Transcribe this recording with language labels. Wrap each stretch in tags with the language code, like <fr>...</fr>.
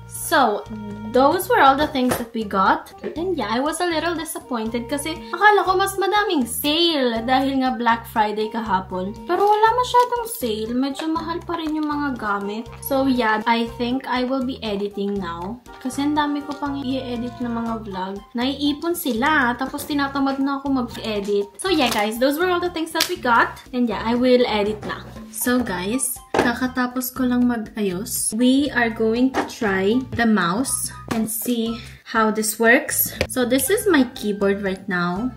<en>So, those were all the things that we got. And yeah, I was a little disappointed</en> <tl>kasi akala ko mas madaming sale dahil nga Black Friday kahapon. Pero wala masyadong sale. Medyo mahal pa rin yung mga gamit.</tl> <en>So yeah, I think I will be editing now.</en> <tl>Kasi ang dami ko pang i-edit na mga vlog. Naiipon sila. Tapos tinatamad na ako mag-edit.</tl> <en>So yeah guys, those were all the things that we got. And yeah, I will edit na. So guys,</en> <tl>kakatapos ko lang mag-ayos.</tl> <en>We are going to try the mouse and see how this works. So this is my keyboard right now.</en>